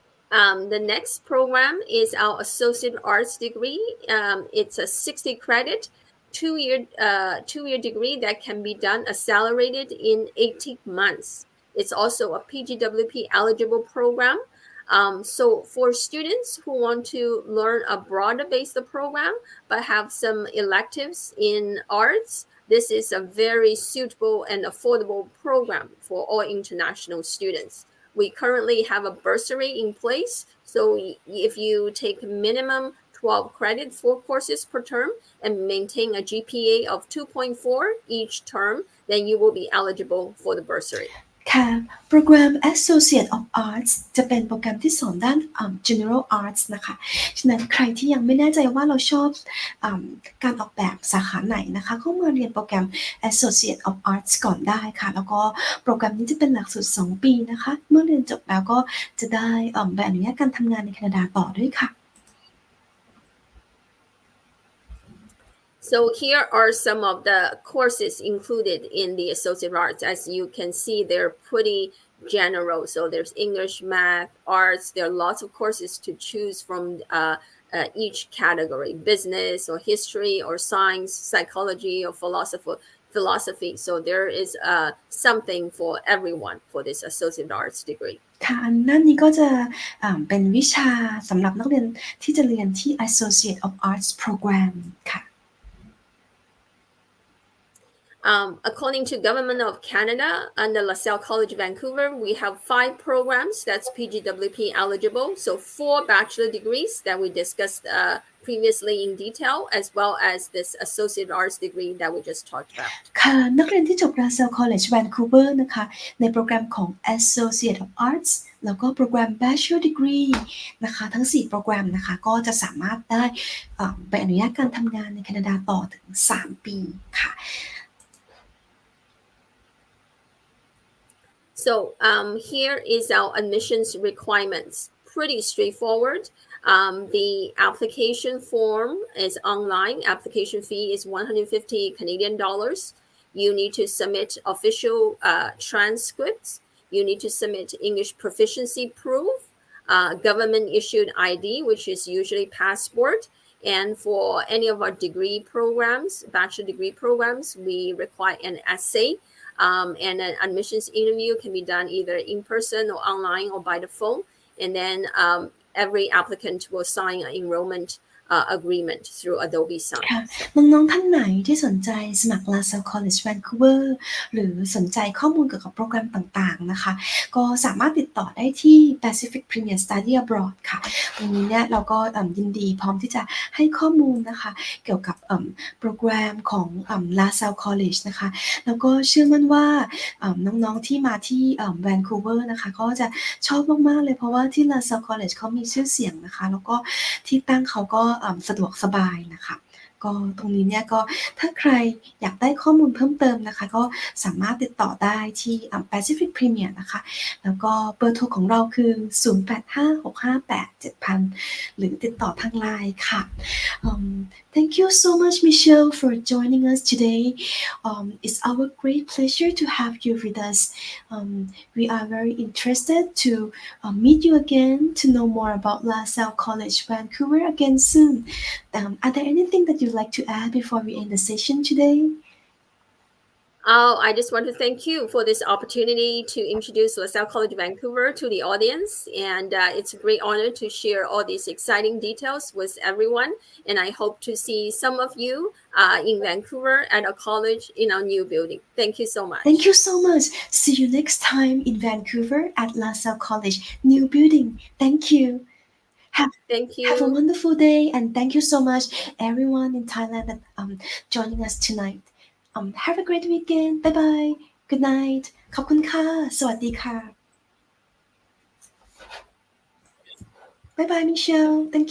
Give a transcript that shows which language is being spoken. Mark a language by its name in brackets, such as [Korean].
[English] The next program is our Associate Arts degree. It's a 60 credit two-year degree that can be done accelerated in 18 months. It's also a PGWP eligible program. So for students who want to learn a broader based program but have some electives in arts, this is a very suitable and affordable program for all international students. We currently have a bursary in place. So if you take minimum 12 credit 4 courses per term and maintain a GPA of 2.4 each term, then you will be eligible for the bursary. [Thai] ค่ะโปรแกรม Associate of Arts จะเป็นโปรแกรมที่สอนด้านGeneral Arts นะคะฉะนั้นใครที่ยังไม่แน่ใจว่าเราชอบการออกแบบสาขาไหนนะคะก็มาเรียนโปรแกรม Associate of Arts ก่อนได้ค่ะแล้วก็โปรแกรมนี้จะเป็นหลักสูตร2 ปีนะคะเมื่อเรียนจบแล้วก็จะได้ใบอนุญาตการทำงานในแคนาดาต่อด้วยค่ะ [English] So here are some of the courses included in the Associate Arts. As you can see, they're pretty general. So there's English, math, arts. There are lots of courses to choose from each category, business or history or science, psychology or philosophy. So there is something for everyone for this Associate Arts degree. [Thai] ค่ะนั่นนี้ก็จะเป็นวิชาสำหรับนักเรียนที่จะเรียนที่ Associate of Arts Program ค่ะ [English] According to Government of Canada and the LaSalle College Vancouver, we have 5 programs that's PGWP eligible. So 4 bachelor degrees that we discussed previously in detail, as well as this associate arts degree that we just talked about. [Thai] ค่ะนักเรียนที่จบ LaSalle College Vancouver นะคะในโปรแกรมของ Associate of Arts แล้วก็โปรแกรม Bachelor Degree นะคะทั้ง4โปรแกรมนะคะก็จะสามารถได้ใบอนุญาตการทำงานในแคนาดาต่อถึง3 ปีค่ะ [English] So here is our admissions requirements. Pretty straightforward. The application form is online. Application fee is 150 Canadian dollars. You need to submit official transcripts. You need to submit English proficiency proof, government issued ID, which is usually passport. And for any of our degree programs, bachelor degree programs, we require an essay.And an admissions interview can be done either in person or online or by the phone. And then every applicant will sign an enrollment agreement through Adobe Sign. [Thai] ค่ะน้องๆท่านไหนที่สนใจสมัคร LaSalle College Vancouver หรือสนใจข้อมูลเกี่ยวกับโปรแกรมต่างๆนะคะก็สามารถติดต่อได้ที่ Pacific Premier Study Abroad ค่ะตรงนี้เนี่ยเราก็ยินดีพร้อมที่จะให้ข้อมูลนะคะเกี่ยวกับโปรแกรมของ LaSalle College นะคะแล้วก็เชื่อมั่นว่า น้องๆที่มาที่Vancouver นะคะก็จะชอบมากๆเลยเพราะว่าที่ LaSalle College เขามีชื่อเสียงนะคะแล้วก็ที่ตั้งเขาก็สะดวกสบายนะคะก็ตรงนี้เนี่ยก็ถ้าใครอยากได้ข้อมูลเพิ่มเติมนะคะก็สามารถติดต่อได้ที่ Pacific Premier นะคะแล้วก็เบอร์โทรของเราคือ0856587000หรือติดต่อทาง LINE ค่ะ [English] Thank you so much Michelle for joining us today. It's our great pleasure to have you with us. We are very interested to meet you again to know more about LaSalle College Vancouver again soon. Are there anything that you'd like to add before we end the session today? I just want to thank you for this opportunity to introduce LaSalle College Vancouver to the audience. And it's a great honor to share all these exciting details with everyone. And I hope to see some of you in Vancouver at our college in our new building. Thank you so much. Thank you so much. See you next time in Vancouver at LaSalle College new building. Thank you. Thank you. Have a wonderful day and thank you so much everyone in Thailand that joining us tonight. Have a great weekend. Bye bye. Good night. [Thai] ขอบคุณค่ะ สวัสดีค่ะ [English] Bye bye Michelle. Thank you.